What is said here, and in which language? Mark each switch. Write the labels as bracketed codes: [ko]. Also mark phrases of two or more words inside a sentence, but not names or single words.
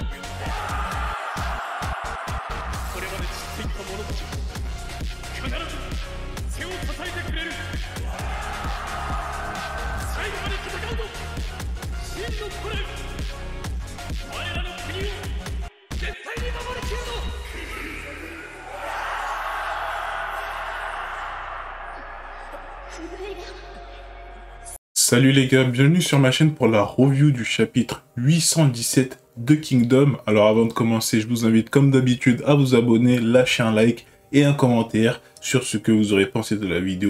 [ja] これまで散っていった者たち必ず背を支えてくれる。最後まで戦うぞ真の古来。我らの国を絶対に守りきるぞ。 [fr] Salut les gars, bienvenue sur ma chaîne pour la review du chapitre 817 de Kingdom. Alors avant de commencer, je vous invite comme d'habitude à vous abonner, lâcher un like et un commentaire sur ce que vous aurez pensé de la vidéo.